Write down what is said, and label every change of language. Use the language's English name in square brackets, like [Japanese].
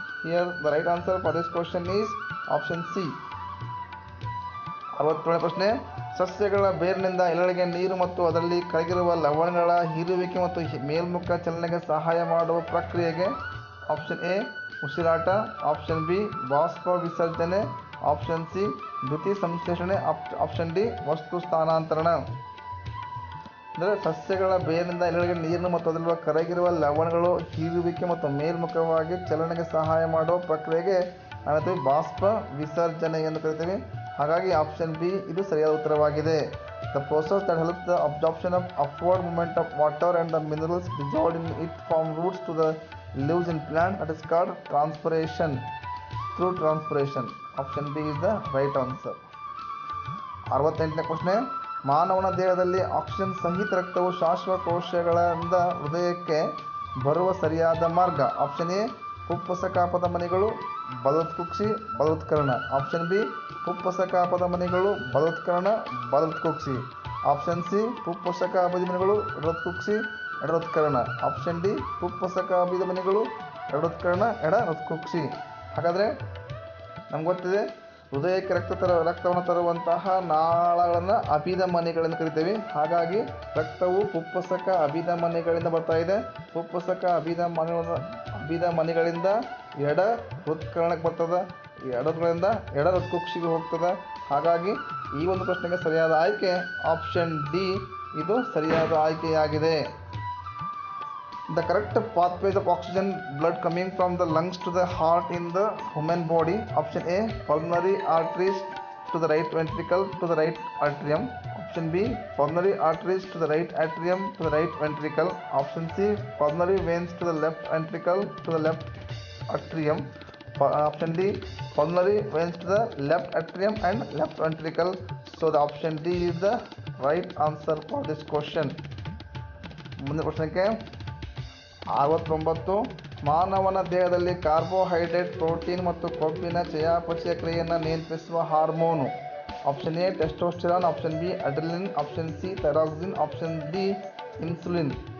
[English] Here the right answer for this question is option C. [Kannada] 67ನೇ ಪ್ರಶ್ನೆ, ಸಸ್ಯಗಳ ಬೇರಿನಿಂದ ಎಲೆಗಳಿಗೆ ನೀರು ಮತ್ತು ಅದರಲ್ಲಿ ಕರಗಿರುವ ಲವಣಗಳ ಹೀರುವಿಕೆ ಮತ್ತು ಮೇಲ್ಮುಖ ಚಲನೆಗೆ ಸಹಾಯ ಮಾಡುವ ಪ್ರಕ್ರಿಯೆಗೆ ಆಪ್ಷನ್ ಎ ಉಸಿರಾಟ, ಆಪ್ಷನ್ ಬಿ ಬಾಷ್ಪ ವಿಸರ್ಜನೆ, ಆಪ್ಷನ್ ಸಿ ದ್ಯುತಿ ಸಂಶ್ಲೇಷಣೆ, ಆಪ್ಷನ್ ಡಿ ವಸ್ತು ಸ್ಥಾನಾಂತರಣ. ಅಂದರೆ ಸಸ್ಯಗಳ ಬೇರಿನಿಂದ ಎಲೆಗಳಿಗೆ ನೀರನ್ನು ಮತ್ತು ಅದರಲ್ಲಿರುವ ಕರಗಿರುವ ಲವಣಗಳು ಹೀರುವಿಕೆ ಮತ್ತು ಮೇಲ್ಮುಖವಾಗಿ ಚಲನೆಗೆ ಸಹಾಯ ಮಾಡುವ ಪ್ರಕ್ರಿಯೆಗೆ ನಾವೇಳ್ತೀವಿ ಬಾಷ್ಪ ವಿಸರ್ಜನೆ ಎಂದು ಕರಿತೀವಿ. ಹಾಗಾಗಿ ಆಪ್ಷನ್ ಬಿ ಇದು ಸರಿಯಾದ ಉತ್ತರವಾಗಿದೆ. [English] The process that helps the absorption of upward movement of water and the minerals dissolved in it from roots to the lives in plant, that is called transpiration, through transpiration. Option B is the right answer. [Kannada] 68ನೇ ಪ್ರಶ್ನೆ, ಮಾನವನ ದೇಹದಲ್ಲಿ oxygen ಸಹಿತ ರಕ್ತವು ಶ್ವಾಸಕೋಶಗಳಿಂದ ಹೃದಯಕ್ಕೆ ಬರುವ ಸರಿಯಾದ ಮಾರ್ಗ. Option A ಪುಪ್ಪಸಕಾಪದ ಮಣಿಗಳು ಬಲೋತ್ಕುಕ್ಷಿ ಬಲೋತ್ಕರಣ, option B ಪುಪ್ಪಸಕಾಪದ ಮಣಿಗಳು ಬಲೋತ್ಕರಣ ಬಲೋತ್ಕುಕ್ಷಿ, option C ಪುಪ್ಪಸಕ ಅಭಿಮನಿಗಳು ಎಡೋತ್ಕುಕ್ಷಿ ಎಡರೋತ್ಕರಣ, option D ಪುಪ್ಪಸಕ ಅಭಿಧಮನಿಗಳು ಎಡರೋತ್ಕರಣ ಎಡರೋತ್ಕುಕ್ಷಿ. ಹಾಗಾದರೆ ನಮ್ಗೆ ಗೊತ್ತಿದೆ ಹೃದಯಕ್ಕೆ ರಕ್ತವನ್ನು ತರುವಂತಹ ನಾಳಗಳನ್ನು ಅಭಿಧಮನಿಗಳೆಂದು ಕರಿತೀವಿ. ಹಾಗಾಗಿ ರಕ್ತವು ಪುಪ್ಪಸಕ ಅಭಿಧಮನಿಗಳಿಂದ ಬರ್ತಾ ಇದೆ. ಪುಪ್ಪಸಕ ಅಭಿಧಮನಿಗಳಿಂದ ಎಡ ಹೃತ್ಕರಣಕ್ಕೆ ಬರ್ತದೆ, ಎಡಗಳಿಂದ ಎಡ ಹೃತ್ಕುಕ್ಷಿಗೆ ಹೋಗ್ತದೆ. ಹಾಗಾಗಿ ಈ ಒಂದು ಪ್ರಶ್ನೆಗೆ ಸರಿಯಾದ ಆಯ್ಕೆ ಆಪ್ಷನ್ ಡಿ ಇದು ಸರಿಯಾದ ಆಯ್ಕೆಯಾಗಿದೆ. [English] The correct pathways of oxygen blood coming from the lungs to the heart in the human body. Option A pulmonary arteries to the right ventricle to the right atrium. Option B pulmonary arteries to the right atrium to the right ventricle. Option C pulmonary veins to the left ventricle to the left atrium. Option D pulmonary veins to the left atrium and left ventricle. So the option D is the right answer for this question. [Kannada] ಮುಂದಿನ ಪ್ರಶ್ನೆಗೆ 69, ಮಾನವನ ದೇಹದಲ್ಲಿ carbohydrate, protein ಮತ್ತು ಕೊಬ್ಬಿನ ಚಯಾಪಚಯ ಕ್ರಿಯೆಯನ್ನು ನಿಯಂತ್ರಿಸುವ hormone. Option A testosterone, option B adrenaline, option C thyroxine, option D insulin.